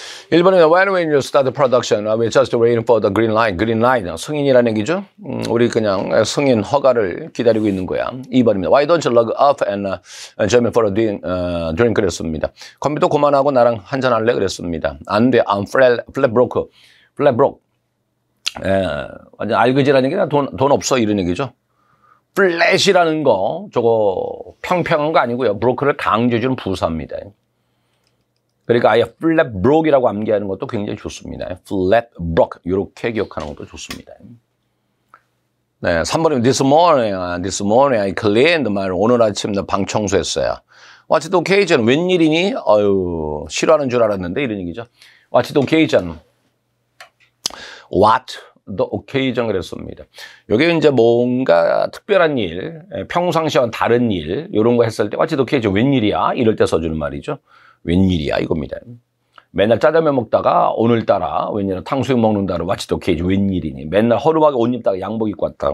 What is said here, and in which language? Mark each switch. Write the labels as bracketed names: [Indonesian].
[Korean] 1번에 [English] when you start production, we're just waiting for the green light. [Korean] green light, 승인이라는 얘기죠. 우리 그냥 승인 허가를 기다리고 있는 거야. 2번입니다. [English] Why don't you log off and join me for a drink? [Korean] 그랬습니다. 컴퓨터 그만하고 나랑 한잔 할래? 그랬습니다. 안 돼. [English] I'm flat broke. flat broke. [Korean] 완전 알그지라는 얘기가 돈 없어 이런 얘기죠. 플랫이라는 거 저거 평평한 거 아니고요. 브로크를 강조해주는 부사입니다. 그러니까 아예 flat broke이라고 암기하는 것도 굉장히 좋습니다. flat broke 이렇게 기억하는 것도 좋습니다. 네, 3번이면 [English] this morning I cleaned my room. [Korean] 오늘 아침 나 방 청소했어요. [English] What's the occasion? [Korean] 웬일이니? 어유 싫어하는 줄 알았는데 이런 얘기죠. [English] What's the occasion? What the occasion 그랬습니다. [Korean] 이게 이제 뭔가 특별한 일, 평상시와는 다른 일 이런 거 했을 때 [English] What's the occasion? [Korean] 웬일이야? 이럴 때 써주는 말이죠. 웬일이야 이겁니다. 맨날 짜장면 먹다가 오늘따라 웬일이야 탕수육 먹는다로 [English] What's the occasion? [Korean] 웬일이니? 맨날 허름하게 옷 입다가 양복 입고 왔다.